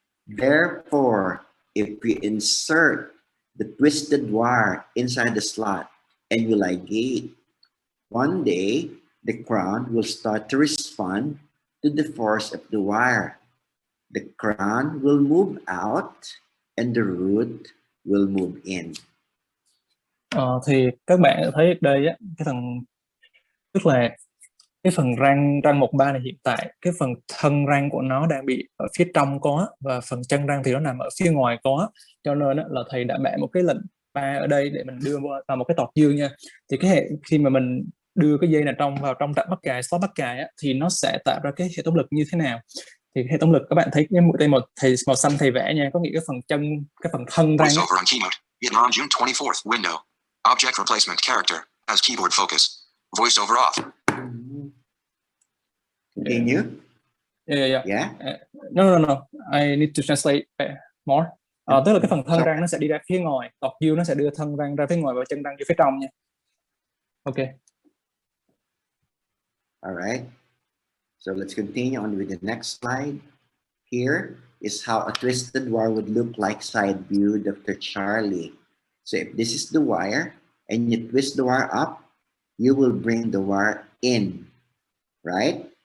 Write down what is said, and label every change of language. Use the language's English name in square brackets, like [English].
[English] Therefore, if we insert the twisted wire inside the slot and you ligate, one day the crown will start to respond to the force of the wire. The crown will move out and the root will move in. [Vietnamese] Thì các bạn thấy ở đây cái phần, tức là cái phần răng 1-3 này hiện tại cái phần thân răng của nó đang bị ở phía trong có, và phần chân răng thì nó nằm ở phía ngoài có, cho nên là thầy đã bẻ một cái lệnh 3 ở đây để mình đưa vào một cái tọt dương nha. Thì khi mà mình đưa cái dây này vào trong trạm mắc cài, slot mắc cài thì nó sẽ tạo ra cái hệ thống lực như thế nào? Thì hệ thống lực các bạn thấy cái mũi tay màu xanh thầy vẽ nha, có nghĩa cái phần chân, cái phần thân răng. [English] Vietnam, June 24th, window. Object replacement character as keyboard focus. Voiceover off. Can you? Yeah. Yeah? No. I need to translate more. [Vietnamese] Tức là cái phần thân răng nó sẽ đi ra phía ngoài, tọt dương nó sẽ đưa thân răng ra phía ngoài và chân răng vô phía trong nha. [English] Ok. All right. So let's continue on with the next slide. Here is how a twisted wire would look like side view, Dr. Charlie. So if this is the wire and you twist the wire up, you will bring the wire in, right?